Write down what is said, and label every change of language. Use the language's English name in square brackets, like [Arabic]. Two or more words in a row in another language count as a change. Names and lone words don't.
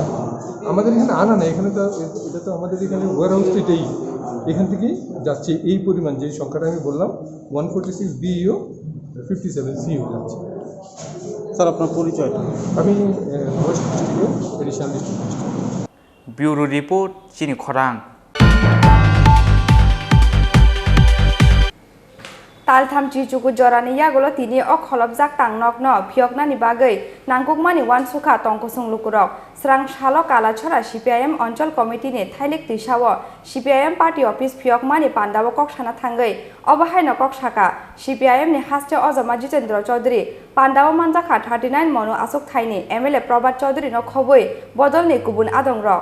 [Bangla] আমাদের এখানে আনা নেই, এখানে তো এটা তো আমাদের এখানে ওয়ার হাউস এটাই, এখান থেকেই যাচ্ছে এই পরিমাণ, যে সংখ্যাটা আমি বললাম 146 BU 57 CU যাচ্ছে। স্যার আপনার পরিচয়টা? আমি ওয়েস্ট ডিস্ট্রিক্টের [English] additional district magistrate. bureau report [Kok Borok] চিনি খরাং। तालथामची चुकु जरानि यागोलो तिनि अ खलबजाक तांनकनो फियकनानि बागै नांगुकमानि वानसुखा तंकसुं लुकुरक स्रां सालो कालाछरा CPIM अञ्चल कमिटिनि थाइलिक तिसावो CPIM [English] party office [Kok Borok] फियकमानि पान्दावो कक्साना थांगै अबहायनो कक्साका CPIM नि हास्ते अजमा जितेन्द्र चौधरी पान्दावो मानजाखा 39 मनु आसुक थाइनि MLA प्रभात चौधरी नो खबै बदलनि गुबुन आदंरक